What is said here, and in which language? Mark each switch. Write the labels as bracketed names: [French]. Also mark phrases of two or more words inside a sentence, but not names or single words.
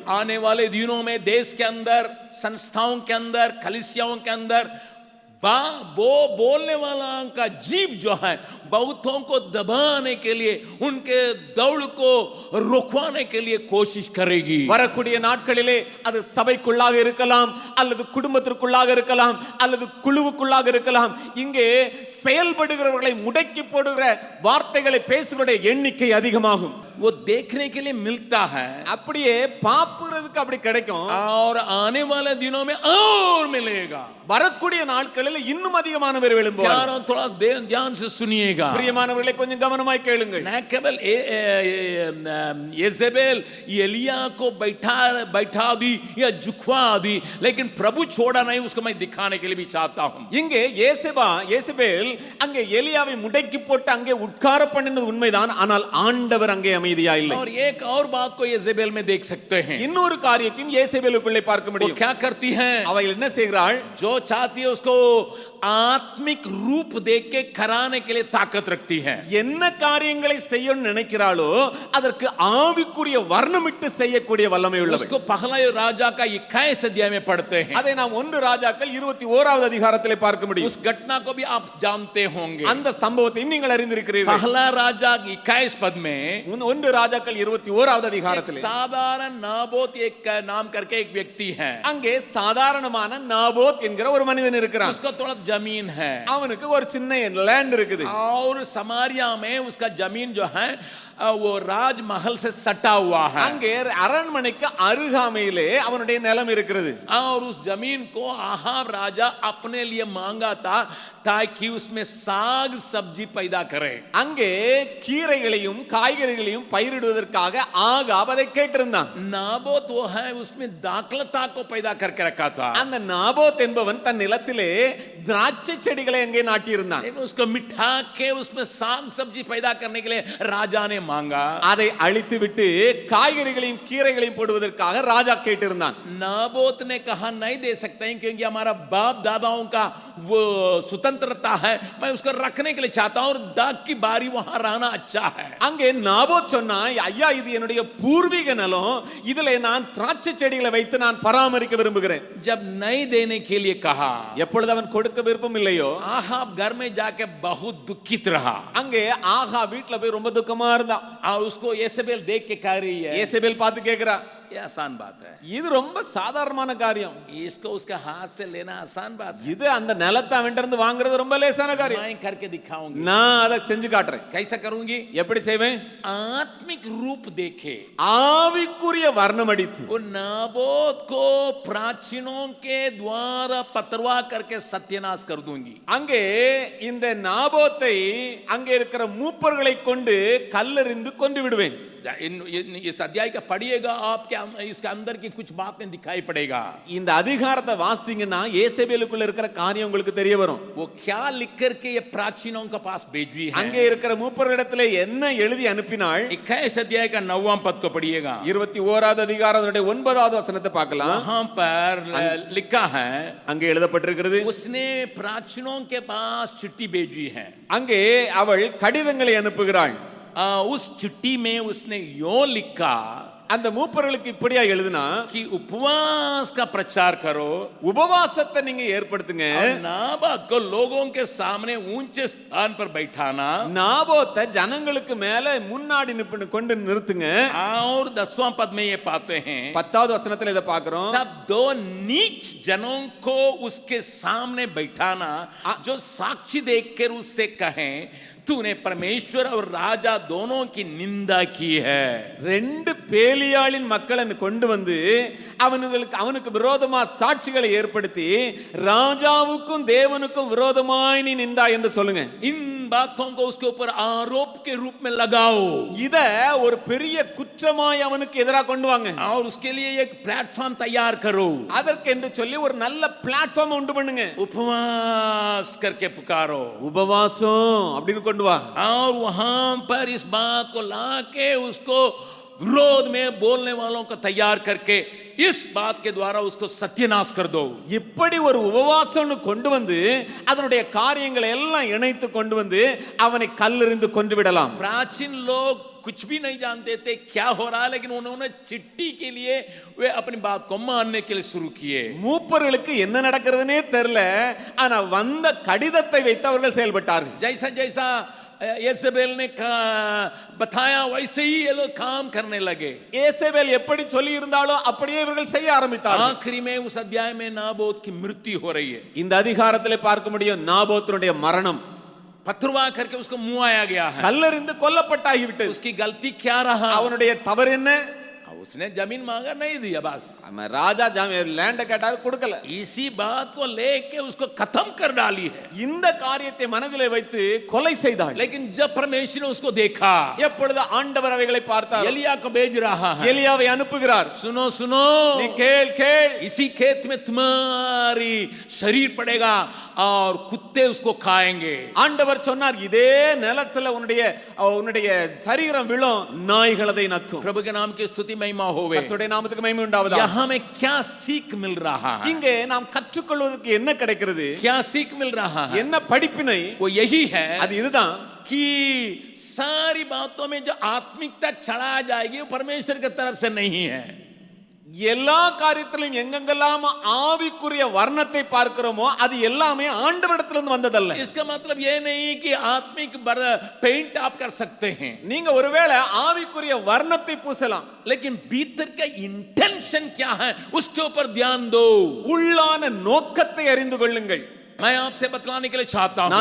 [Hindi] आने वाले दिनों में देश के अंदर, संस्थाओं के अंदर, कलीसियाओं के अंदर वो बोलने वाला का जीभ जो है बहुतों को दबाने के लिए, उनके दौड़ को रोकवाने के लिए कोशिश करेगी. [Tamil] வரக்கூடிய நாட்களிலே அது சபைக்குள்ளாக இருக்கலாம், அல்லது குடும்பத்திற்குள்ளாக இருக்கலாம், அல்லது குழுவுக்குள்ளாக இருக்கலாம். இங்கே செயல்படுகிறவர்களை முடக்கி போடுகிற வார்த்தைகளை பேசுகிறவருடைய எண்ணிக்கை அதிகமாகும். [Hindi] वो देखने के लिए मिलता है, [Tamil] அப்படியே பாப்புறதுக்கு அப்படி கிடைக்கும். [Hindi] और आने वाले दिनों में और मिलेगा. [Tamil] வரக்கூடிய நாட்களில் இன்னும் அதிகமான பேர் எழும்புவார்கள். [Hindi] यारों थोड़ा ध्यान से सुनिएगा. [Tamil] பிரியமானவர்களே கொஞ்சம் கவனமாய் கேளுங்கள். [Hindi] न केवल येजेबेल एलिया को बैठा दी या झुकवा दी, लेकिन प्रभु छोड़ा नहीं, उसको मैं दिखाने के लिए भी चाहता हूं. [Tamil] இங்கே ஏசபேல் அங்கே எலியாவை முடக்கி போட்டு அங்கே உட்கார பண்ணினது உண்மைதான். ஆனால் ஆண்டவர் அங்கே அமைதியா இல்லை. [Hindi] और एक और बात को येजेबेल में देख सकते हैं. [Tamil] இன்னொரு காரியத்தையும் ஏசபேலுக்குள்ளே பார்க்க वो முடியும். [Hindi] क्या करती है? [Tamil] அவள் என்ன செய்கிறாள்? [Hindi] जो चाहती है उसको आत्मिक रूप देख के कराने के लिए ताकत रखती है. [Tamil] என்ன காரியங்களை செய்யணும்னு நினைக்கிறாளோ அதற்கு ஆவிக்குரிய வர்ணமிட்டு செய்யக்கூடிய வல்லமை உள்ளவள். [Hindi] उसको पहला राजा का 21 अध्याय में पढ़ते हैं. [Tamil] அதை நாம் 1 ராஜாக்கள் 21வது அதிகாரத்திலே பார்க்க முடியும். [Hindi] उस घटना को भी आप जानते होंगे. [Tamil] அந்த சம்பவத்தையும் நீங்கள் அறிந்திருக்கிறீர்கள். [Hindi] पहला राजा 21 पद में [Tamil] 1 ராஜாக்கள் 21வது அதிகாரத்திலே [Hindi] साधारण नाबोत एक नाम करके एक व्यक्ति है. [Tamil] அங்கே சாதாரணமான நாபோத் என்கிற ஒரு மனிதன் இருக்கிறான். [Hindi] उसका थोड़ा जमीन है, [Tamil] அவனுக்கு ஒரு சின்ன லேண்ட் இருக்குது. [Hindi] और समारिया में उसका जमीन जो है वो राजमहल से सटा हुआ है. [Tamil] அங்கே அரண்மனைக்கு அருகாமையிலே அவனுடைய நிலம் இருக்கிறது. [Hindi] और उस जमीन को आहाब राजा अपने लिए मांगा था ताकि उसमें साग सब्जी पैदा करे. [Tamil] அங்கே கீரைகளையும் காய்கறிகளையும் பயிரிடுவதற்காக ஆகாப் அதை கேட்டிருந்தான். [Hindi] नाबोत वो है उसमें दाखलता को पैदा करके रखा था. [Tamil] அந்த நாபோத் என்பவன் தன் நிலத்திலே திராட்சை செடிகளை அங்கே நாட்டியிருந்தான். [Hindi] उसको मिठा के उसमें साग सब्जी पैदा करने के लिए राजा ने मांगा. [Tamil] அதை அழித்து விட்டு காய்கறிகளையும் கீரைகளையும் போடுவதற்காக ராஜா கேட்டிருந்தான். [Hindi] नाबोत ने कहा नहीं दे सकते हैं क्योंकि हमारा बाप दादाओं का वो स्वतंत्रता है, मैं उसको रखने के लिए चाहता हूं और दाग की बारी वहां रहना अच्छा है. [Tamil] அங்கே நாபோத் சொன்னா, ஐயா இது என்னுடைய பூர்வீக நிலம், இதிலே நான் திராட்சை செடிகளை வைத்து நான் பராமரிக்க விரும்புகிறேன். [Hindi] जब नहीं देने के लिए कहा, [Tamil] எப்பொழுது அவன் கொடுக்க விருப்பம் இல்லையோ [Hindi] आहाब घर में जाके बहुत दुखित रहा. [Tamil] அங்கே ஆகா வீட்ல போய் ரொம்ப துக்கமா இருந்தான். [Hindi] और उसको येसेबेल देख के कह रही है, [Tamil] ஏசபேல் பார்த்து கேக்குறா, [Hindi] ये आसान बात है, [Tamil] இது ரொம்ப சாதாரணமான காரியம், [Hindi] इसको उसके हाथ से लेना आसान बात है, [Tamil] இது அந்த நிலத்தை அவன்கிட்ட இருந்து வாங்குறது ரொம்ப லேசான காரியம், [Hindi] मैं करके दिखाऊंगी. [Tamil] நான் அதை செஞ்சு காட்டுறேன். [Hindi] कैसा करूंगी? [Tamil] எப்படி செய்வேன்? [Hindi] आत्मिक रूप देखे, [Tamil] ஆவிக்குரிய வர்ணம் அடித்து [Hindi] वो नाबोत को प्राचीनों के द्वारा पतरवा करके सत्यानाश कर दूंगी. [Tamil] அங்கே இந்த நாபோத்தை அங்கே இருக்கிற மூப்பர்களை கொண்டு கல்லெறிந்து கொண்டு விடுவேன். [Hindi] इस अध्याय का पढ़िएगा, आपके इसके अंदर की कुछ बातें दिखाई पड़ेगा. [Tamil] இந்த அதிகாரத்தை வாசித்தீங்கன்னா ஏசபேலுக்குள்ள இருக்கிற காரியம் உங்களுக்கு தெரிய வரும். [Hindi] वो क्या लिख करके ये प्राचीनों के पास भेजी है. [Tamil] அங்கே இருக்கிற மூப்பர்களிடத்திலே என்ன எழுதி அனுப்பினாள்? [Hindi] 21 अध्याय का 9वां पद को पढ़िएगा. [Tamil] 21வது அதிகாரத்தினுடைய 9வது வசனத்தை பார்க்கலாம். [Hindi] वहां पर लिखा है, [Tamil] அங்கே எழுதப்பட்டிருக்கிறது, [Hindi] उसने प्राचीनों के पास चिट्ठी भेजी है. [Tamil] அங்கே அவள் கடிதங்களை அனுப்புகிறாள். [Hindi] उस चिट्ठी में उसने यो लिखा, [Tamil] அந்த மூப்பர்களுக்கு இப்படியா எழுதுனா, [Hindi] कि उपवास का प्रचार करो, [Tamil] உபவாசத்தை நீங்க ஏற்படுத்துங்க, [Hindi] नाबोत को लोगों के सामने ऊंचे स्थान पर बैठाना, [Tamil] நாபோத்தை ஜனங்களுக்கு மேல முன்னாடி கொண்டு நிறுத்துங்க. [Hindi] और 10वां पद में ये पाते हैं, [Tamil] 10வது வசனத்துல இத பார்க்கிறோம், [Hindi] तब दो नीच जनों को उसके सामने बैठाना जो साक्षी देखकर उससे कहें तूने परमेश्वर और राजा दोनों की निंदा की है. [Tamil] 2 பேலியாளின் மக்களை கொண்டு வந்து அவனுக்கு விரோதமா சாட்சிகளை ஏற்படுத்தி ராஜாவுக்கும் தேவனுக்கும் விரோதமாய் நீ நின்றா என்று சொல்லுங்க. [Hindi] इन बातों को उसके ऊपर आरोप के रूप में लगाओ. [Tamil] இத ஒரு பெரிய குற்றமாய் அவனுக்கு எதிராக கொண்டு வாங்க. [Hindi] और उसके लिए एक प्लेटफॉर्म तैयार करो. [Tamil] அதற்கென்று சொல்லி ஒரு நல்ல பிளாட்ஃபார்ம் உண்டு பண்ணுங்க. [Hindi] उपवास करके पुकारो, [Tamil] உபவாசம் அப்படின்னு கொண்டு வா. [Hindi] और वहां पर इस बात को लाके उसको विरोध में बोलने वालों को तैयार करके इस बात के द्वारा उसको सत्यानाश कर दो. [Tamil] இப்படி ஒரு உபவாசம்னு கொண்டு வந்து அதனுடைய காரியங்களை எல்லாம் இணைத்து கொண்டு வந்து அவனை கல்லெறிந்து கொன்று விடலாம். [Hindi] प्राचीन लोग कुछ भी नहीं जानते थे क्या हो रहा है, लेकिन उन्होंने चिट्ठी के लिए वे अपनी बात को मानने के लिए शुरू किए. [Tamil] மூப்பர்களுக்கு என்ன நடக்கிறதுனே தெரியல, ஆனா வந்த கடிதத்தை வைத்து அவர்கள் செயல்பட்டார்கள். [Hindi] जैसा जैसा येसेबेल ने बताया वैसे ही ये लोग काम करने लगे. [Tamil] ஏசபேல் எப்படி சொல்லி இருந்தாலோ அப்படியே இவர்கள் செய்ய ஆரம்பித்தார்கள். [Hindi] आखिरी में उस अध्याय में नाबोत की मृत्यु हो रही है. [Tamil] இந்த அதிகாரத்திலே பார்க்க முடியும் நாபோத்தினுடைய மரணம். [Hindi] पथरवा करके उसको मुआया गया है. [Tamil] கல்லெறிந்து கொல்லப்பட்டாகிவிட்டது. [Hindi] उसकी गलती क्या रहा? [Tamil] அவனுடைய தவறு என்ன? [Hindi] उसने जमीन मांगा, नहीं दिया. बस [Tamil] ராஜா லேண்ட கேட்டாரு, கொடுக்கல. [Hindi] इसी बात को लेके उसको खत्म कर डाली है. [Tamil] இந்த காரியத்தை மனதிலே வைத்து கொலை செய்தாள். [Hindi] लेकिन जब परमेश्वर ने उसको देखा, [Tamil] எப்பொழுது ஆண்டவர் அவைகளை பார்த்தார், [Hindi] एलिया को भेज रहा है. [Tamil] எலியாவை அனுப்புகிறார். [Hindi] सुनो सुनो, [Tamil] நீ கேள் கேள், [Hindi] इसी खेत में तुम्हारी शरीर पड़ेगा और कुत्ते उसको खाएंगे. [Tamil] ஆண்டவர் சொன்னார், இதே நிலத்துல உன்னுடைய சரீரம் விழும், நாய்கள் அதை நக்கும். [Hindi] प्रभु के नाम की स्तुति महिमा होवे. [Tamil] கர்த்தருடைய நாமத்துக்கு மகிமை உண்டாவதாக. [Hindi] यहाँ में क्या सीख मिल रहा है? [Tamil] இங்கே நாம் கற்றுக்கொள்வதற்கு என்ன கிடைக்கிறது? [Hindi] क्या सीख मिल रहा है? [Tamil] என்ன படிப்பினை? [Hindi] वो यही है [Tamil] அது இதுதான், [Hindi] कि सारी बातों में जो आत्मिकता चढ़ा जाएगी वो परमेश्वर की तरफ से नहीं है. [Tamil] எல்லா காரியத்திலும் எங்கெங்கெல்லாம் ஆவிக்குரிய வர்ணத்தை பார்க்கிறோமோ அது எல்லாமே ஆண்டவரிடத்திலிருந்து வந்ததல்ல. [Hindi] इसका मतलब ये नहीं कि आत्मिक पेंट आप कर सकते हैं. [Tamil] நீங்க ஒருவேளை ஆவிக்குரிய வர்ணத்தை பூசலாம், [Hindi] लेकिन भीतर का इंटेंशन क्या है उसके ऊपर ध्यान दो. [Tamil] உள்ளான நோக்கத்தை அறிந்து கொள்ளுங்கள். [Hindi] मैं आपसे बतलाने के लिए चाहता हूं,